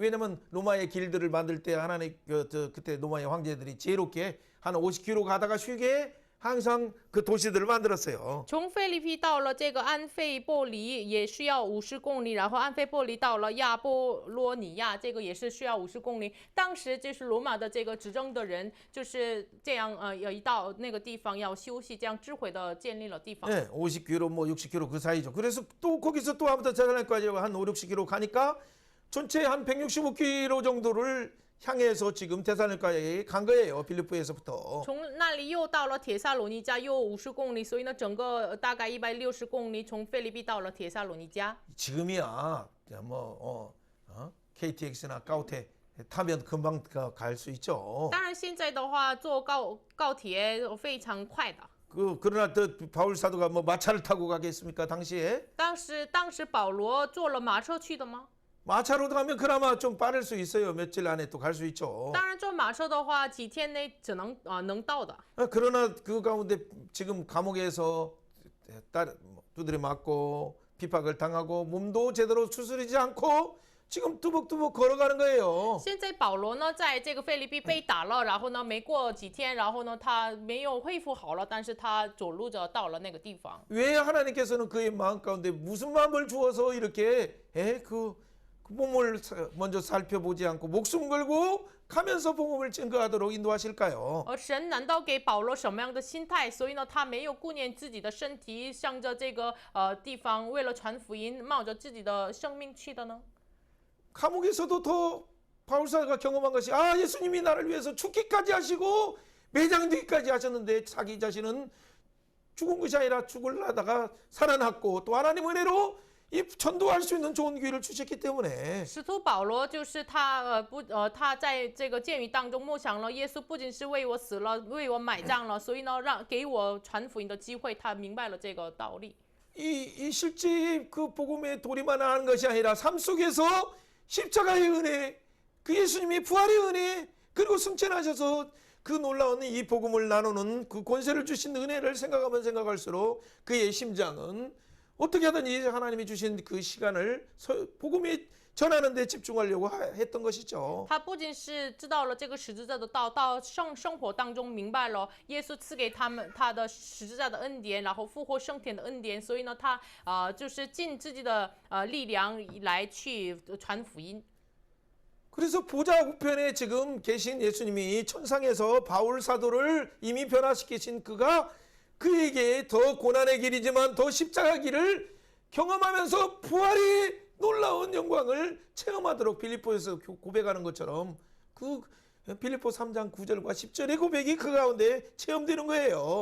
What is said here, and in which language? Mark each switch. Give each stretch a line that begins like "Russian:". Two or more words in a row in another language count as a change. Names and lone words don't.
Korean: 왜냐면 로마의 길들을 만들 때 하나님 그때 로마의 황제들이 지혜롭게 한 50km 가다가 쉬게 항상 그 도시들을 만들었어요.
Chinese: 从菲律宾到了这个安费波里也需要50公里，然后安费波里到了亚波罗尼亚，这个也是需要50公里。当时就是罗马的这个执政的人就是这样，有一到那个地方要休息，这样智慧的建立了地方。
Korean: 네, 50km 뭐 60km 그 사이죠. 그래서 또 거기서 또 아무튼 제사장까지 한 5, 60km 가니까 전체 한 165km 정도를 향해서 지금 데살로니가에 간 거예요. 빌립보에서부터.
Chinese: 从那里又到了铁萨罗尼迦，又50公里，所以呢，整个大概160公里，从菲律宾到了铁萨罗尼迦。
Korean: 지금이야 KTX나 까오테 타면 금방 갈 수 있죠.
Chinese: 当然，现在的话坐高铁非常快的。
Korean: 그러나 또 바울 사도가 뭐 마차를 타고 가겠습니까? 당시에
Chinese: 当时保罗坐了马车去的吗？
Korean: 마차로 가면 그나마 좀 빠를 수 있어요. 며칠 안에 또 갈 수 있죠.
Chinese: 当然，坐马车的话，几天内能到的。
Korean: 그러나 그 가운데 지금 감옥에서 두드려 맞고 핍박을 당하고 몸도 제대로 추스리지 않고 지금 뚜벅뚜벅 걸어가는 거예요.
Chinese: 现在保罗呢，在这个菲律宾被打了，然后呢，没过几天，然后呢，他没有恢复好了，但是他走路着到了那个地方。
Korean: 왜 하나님께서는 그의 마음 가운데 무슨 마음을 주어서 이렇게 그 몸을 먼저 살펴보지 않고 목숨 걸고 가면서 복음을 증거하도록 인도하실까요?
Chinese: 而神难道给保罗什么样的心态？所以呢，他没有顾念自己的身体，向着这个地方，为了传福音，冒着自己的生命去的呢？
Korean: 감옥에서도 더 바울사가 경험한 것이 예수님이 나를 위해서 죽기까지 하시고 매장되기까지 하셨는데 자기 자신은 죽은 것이 아니라 죽으려다가 살아났고 또 하나님 은혜로 이 전도할 수 있는 좋은 기회를 주셨기 때문에
Chinese: 使徒保罗就是他他在这个监狱当中默想了，耶稣不仅是为我死了，为我买账了，所以呢，给我传福音的机会，他明白了这个道理。
Korean: 이 실제 그 복음에 돌입만 하는 것이 아니라 삶 속에서 십자가의 은혜, 그 예수님의 부활의 은혜, 그리고 승천하셔서 그 놀라운 이 복음을 나누는 그 권세를 주신 은혜를 생각하면 생각할수록 그의 심장은 어떻게 하든지 하나님이 주신 그 시간을 복음에 전하는 데 집중하려고 했던 것이죠.
Chinese: 他不仅是知道了这个十字架的道，到生活当中明白了耶稣赐给他的十字架的恩典，然后复活升天的恩典，所以呢，他就是尽自己的力量来去传福音。
Korean: 그래서 보좌 우편에 지금 계신 예수님이 천상에서 바울 사도를 이미 변화시키신 그가 그에게 더 고난의 길이지만 더 십자가 길을 경험하면서 부활의 놀라운 영광을 체험하도록 빌립보에서 고백하는 것처럼 그 빌립보 3장 9절과 10절의 고백이 그 가운데 체험되는 거예요.